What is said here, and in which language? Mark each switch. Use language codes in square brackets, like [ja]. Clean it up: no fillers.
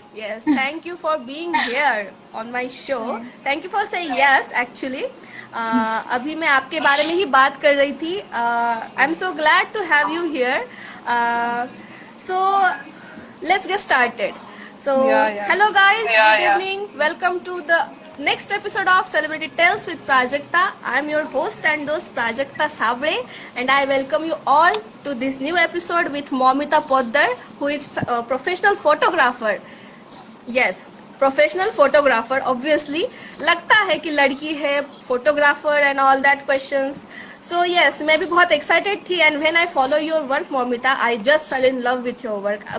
[en] Yes, thank you for being here on my show. Thank you for saying yes actually. [hi] अभी मैं आपके बारे में ही बात कर रही थी. [en] I am so glad to have you here. So let's get started. So Yeah, yeah. hello guys, good yeah. evening. Welcome to the next episode of Celebrity Tales with Prajakta. I am your host and host Prajakta Sabre, and I welcome you all to this new episode with Momita Poddar, who is a professional photographer. Yes, professional photographer. Obviously [hi] लगता है कि लड़की है [en] Photographer and all that questions. So yes, [hi] मैं भी बहुत excited थी. [en] And when I follow your work Momita, I just fell in love with your work.